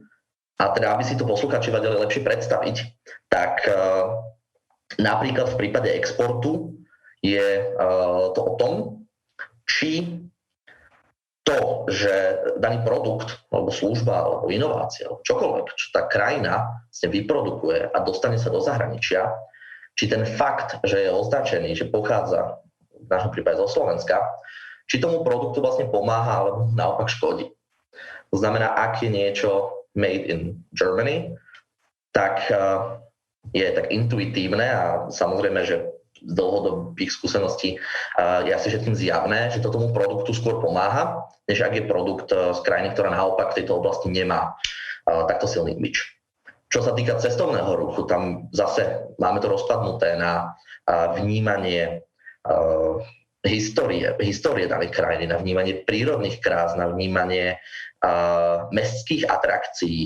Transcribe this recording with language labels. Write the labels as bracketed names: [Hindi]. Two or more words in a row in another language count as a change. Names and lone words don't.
[Slovak] A teda, aby si to posluchači vedeli lepšie predstaviť, tak napríklad v prípade exportu je to o tom, či to, že daný produkt, alebo služba, alebo inovácia, alebo čokoľvek, čo tá krajina vyprodukuje a dostane sa do zahraničia, či ten fakt, že je označený, že pochádza v našom prípade zo Slovenska, či tomu produktu vlastne pomáha, alebo naopak škodí. To znamená, ak je niečo [English] made in Germany, [Slovak] tak je tak intuitívne a samozrejme, že z dlhodobých skúseností je asi všetkým zjavné, že to tomu produktu skôr pomáha, než ak je produkt z krajiny, ktorá naopak v tejto oblasti nemá takto silný imidž. Čo sa týka cestovného ruchu, tam zase máme to rozpadnuté na vnímanie histórie danej krajiny, na vnímanie prírodných krás, na vnímanie mestských atrakcií.